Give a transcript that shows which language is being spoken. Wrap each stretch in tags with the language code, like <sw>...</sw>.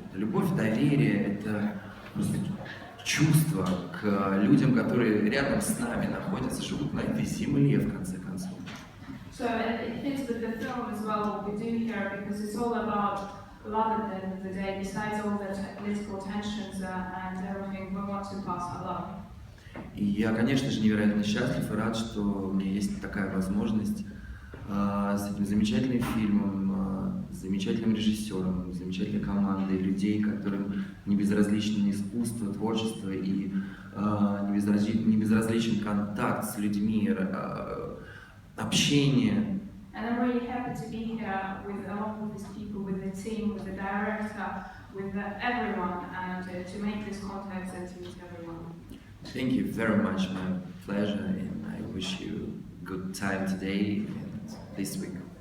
<ru>Любовь, доверие — это просто чувство к людям, которые рядом с нами находятся, живут на этой земле, в конце концов.</ru> <en>So it fits with the film as well, what we do here, because it's all about love at the end of the day, besides all the political tensions and everything, we want to pass our love.</en> <ru>И я, конечно же, невероятно счастлив и рад, что у меня есть такая возможность с этим замечательным фильмом, с замечательным режиссером, замечательной командой людей, которым не безразлично искусство, творчество и не безразличен контакт с людьми, общение.</ru> <en>And I'm really happy to be here with all of these people, with the team, with the director, with everyone, and to make this contact and to meet everyone. Thank you very much, my pleasure, and I wish you good time today and this week.</en>